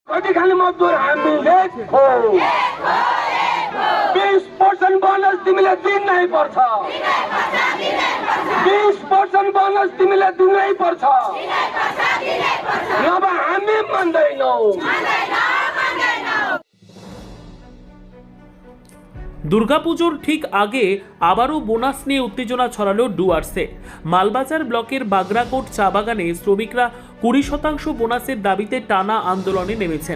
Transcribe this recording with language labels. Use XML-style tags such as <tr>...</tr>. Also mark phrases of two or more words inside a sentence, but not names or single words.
<ne>कतिखाली मजदुर हामीले 20% बोनस तिमीले दिनै पर्छ, 20% बोनस तिमीले दिनै पर्छ, नभए हामी मान्दैनौ।</ne> <bn>দুর্গাপুজোর ঠিক আগে আবারও বোনাস নিয়ে উত্তেজনা ছড়ালো ডুয়ার্সে। মালবাজার ব্লকের বাগরাকোট চা বাগানে শ্রমিকরা 20% বোনাসের দাবিতে টানা আন্দোলনে নেমেছেন।</bn>